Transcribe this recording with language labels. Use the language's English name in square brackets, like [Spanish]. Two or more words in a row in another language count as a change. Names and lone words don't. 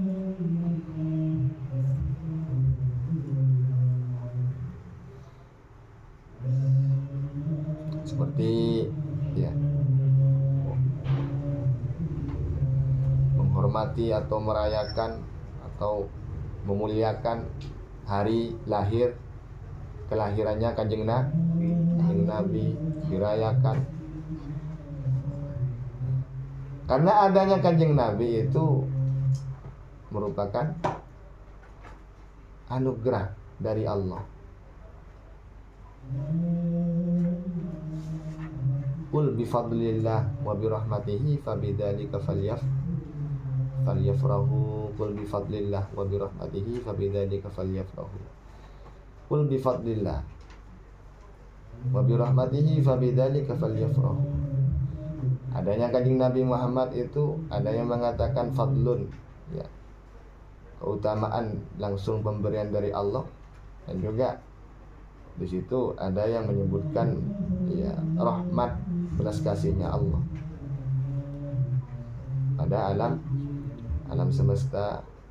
[Indonesian] Seperti ya, menghormati atau merayakan atau memuliakan hari lahir kelahirannya Kanjeng Nabi dirayakan. Karena adanya Kanjeng Nabi itu merupakan anugerah dari Allah. [Arabic] قل بفضل الله وبرحمته فبذلك فليفرحوا. قل بفضل الله وبرحمته فبذلك فليفرحوا. قل بفضل الله وبرحمته فبذلك فليفرحوا. [Indonesian] Adanya Kanjeng Nabi Muhammad itu ada yang mengatakan fadlun, ya, keutamaan langsung pemberian dari Allah, dan juga di situ ada yang menyebutkan ya rahmat, belas kasihnya Allah pada alam semesta.